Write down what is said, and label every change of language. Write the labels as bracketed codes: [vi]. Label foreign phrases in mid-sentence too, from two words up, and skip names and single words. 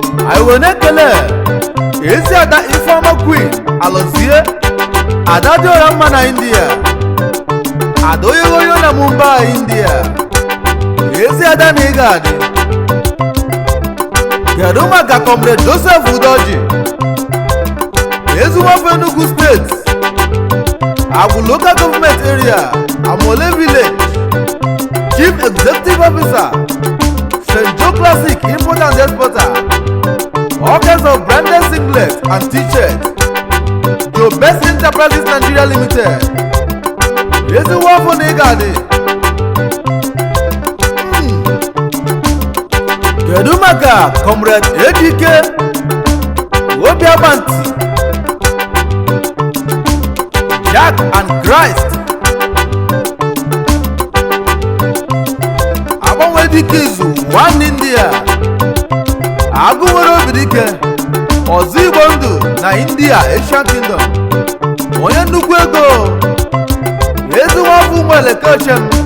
[ig] Anyị wee na-ekele ezi ada Ifeoma Queen Alozie, ada dị ọra mma na India, ada onye onye na Mumbai, India. Ezi ada na ị ga-adị. Kedu maka Comrade Joseph Udoji? [en] Ezuwafo Enugu State, Agwu Local Government Area, Amole Village, Chief Executive Officer, Saint Joe Classic Import and Exporter, all kinds of branded singlet and t-shirt. [ig] Your Best Enterprises Nigeria Limited. Ezigbo afọ na ị ga-adị. Hmm. Kedu maka Comrade A D K? Obi Abanti. [en] Jack and Christ. [ig] Agbanwe dike izu, one India. Agụ nwere obi dike. Ọzọ Igbo ndụ na India, Asian Kingdom. Onye nnukwu ego. Ezi nwa afọ ụmụ Elekochem.